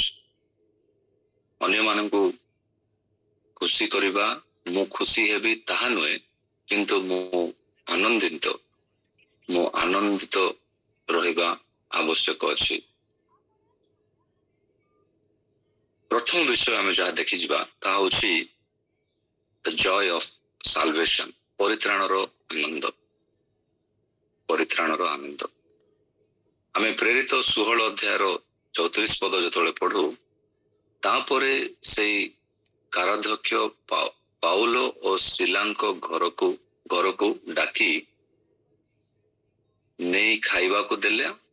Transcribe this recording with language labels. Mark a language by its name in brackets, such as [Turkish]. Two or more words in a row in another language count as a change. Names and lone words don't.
[Odia] ଅନ୍ୟମାନଙ୍କୁ ଖୁସି କରିବା, ମୁଁ ଖୁସି ହେବି ତାହା ନୁହେଁ, କିନ୍ତୁ ମୁଁ ଆନନ୍ଦିତ ରହିବା ଆବଶ୍ୟକ ଅଛି। ପ୍ରଥମ ବିଷୟ ଆମେ ଯାହା ଦେଖିଯିବା ତାହା ହେଉଛି [English] the joy of salvation, [Odia] ପରିତ୍ରାଣର ଆନନ୍ଦ। ପରିତ୍ରାଣର ଆନନ୍ଦ। ଆମେ ପ୍ରେରିତ 16 ଅଧ୍ୟାୟର 34 ପଦ ଯେତେବେଳେ ପଢୁ, ତାପରେ ସେଇ କାରାଧ୍ୟକ୍ଷ ପାଉଲ ଓ ସିଲାଙ୍କ ଘରକୁ ଡାକି ନେଇ ଖାଇବାକୁ ଦେଲେ।